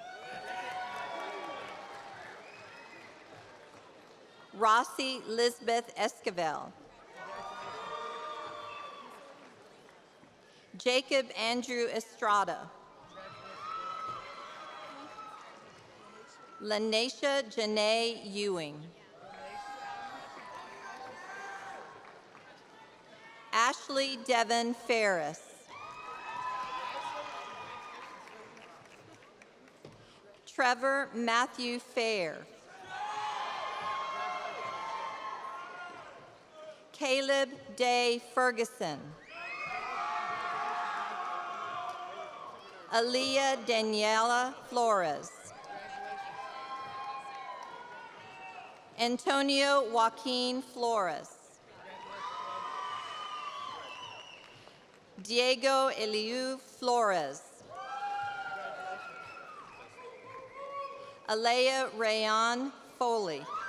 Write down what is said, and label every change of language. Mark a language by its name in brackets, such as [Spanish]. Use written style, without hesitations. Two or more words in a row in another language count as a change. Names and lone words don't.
[English] Rossi Lisbeth Esquivel. Jacob Andrew Estrada. Lanesha Janae Ewing. Ashley Devon Ferris. Trevor Matthew Fair. Caleb Day Ferguson. Aaliyah Daniela Flores. Antonio Joaquin Flores. Diego Eliu Flores. Alea Rayon Foley.